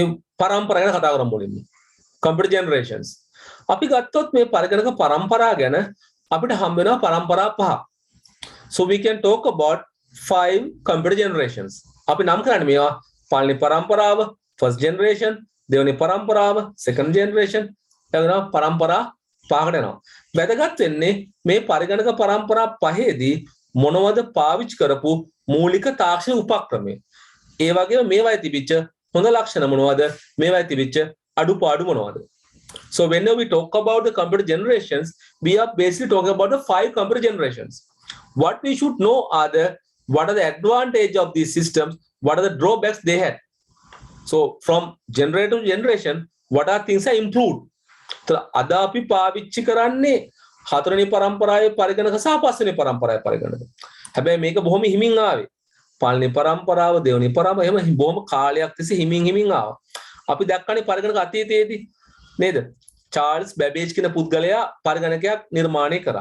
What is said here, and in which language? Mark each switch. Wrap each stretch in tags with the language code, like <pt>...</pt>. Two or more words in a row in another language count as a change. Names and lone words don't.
<si>පරම්පරා ගැන කතා කරමු මුලින්ම</si> <en>computer generations</en> <si>අපි ගත්තොත් මේ පරිගණක පරම්පරා ගැන අපිට හම්බ වෙනවා පරම්පරා පහ</si> <en>so we can talk about 5 computer generations</en> <si>අපි නම් කරන්නේ මේවා පළවෙනි පරම්පරාව</si> <en>first generation</en> <si>දෙවෙනි පරම්පරාව</si> <en>second generation</en> <si>ඊළඟ පරම්පරා පහකට යනවා වැදගත් වෙන්නේ මේ පරිගණක පරම්පරා පහේදී මොනවද පාවිච්චි කරපු මූලික තාක්ෂණ උපක්‍රමය ඒ වගේම මේවායි තිබිච්ච හොඳ ලක්ෂණ මොනවද මේවායි තිබිච්ච අඩුපාඩු මොනවද</si> <en>so whenever we talk about the computer generations we are basically talking about the 5 computer generations what we should know are what are the advantage of these systems what are the drawbacks they had so from generation to generation what are things are improved</en> <si>අද අපි පාවිච්චි කරන්නේ හතරවෙනි පරම්පරාවේ පරිගණක සහ පස්වෙනි පරම්පරාවේ පරිගණක. හැබැයි මේක බොහොම හිමින් ආවේ. පළවෙනි පරම්පරාව, දෙවෙනි පරම්පරාව එහෙම බොහොම කාලයක් තිස්සේ හිමින් ආවා. අපි දැක්කනේ පරිගණක අතීතයේදී නේද? චාල්ස් බැබේජ් කියන පුද්ගලයා පරිගණකයක් නිර්මාණය කරා.</si>